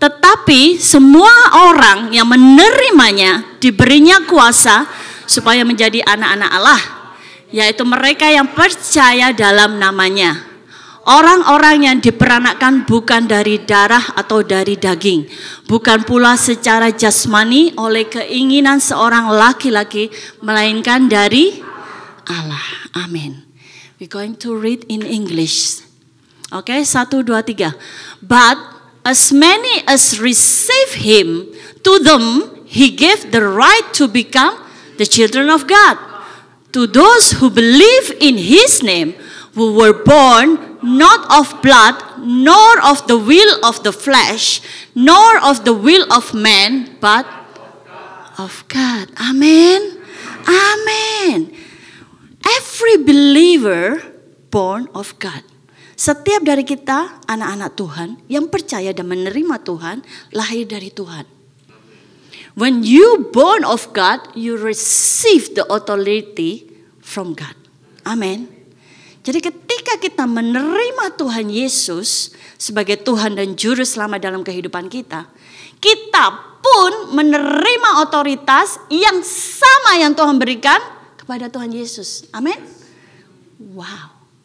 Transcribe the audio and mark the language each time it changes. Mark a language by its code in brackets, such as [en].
[id] Tetapi semua orang yang menerimanya diberinya kuasa supaya menjadi anak-anak Allah, yaitu mereka yang percaya dalam namanya. Orang-orang yang diperanakkan bukan dari darah atau dari daging, bukan pula secara jasmani oleh keinginan seorang laki-laki, melainkan dari Allah. Amin. [en] We're going to read in English. Okay, 1, 2, 3. But as many as receive him, to them he gave the right to become the children of God. To those who believe in his name, who were born not of blood, nor of the will of the flesh, nor of the will of man, but of God. Amen. Amen. Every believer born of God. [id] Setiap dari kita anak-anak Tuhan yang percaya dan menerima Tuhan, lahir dari Tuhan. [en] When you born of God, you receive the authority from God. [id] Amen. Jadi ketika kita menerima Tuhan Yesus sebagai Tuhan dan Juru Selamat dalam kehidupan kita, kita pun menerima otoritas yang sama yang Tuhan berikan kepada Tuhan Yesus. Amin. Wow.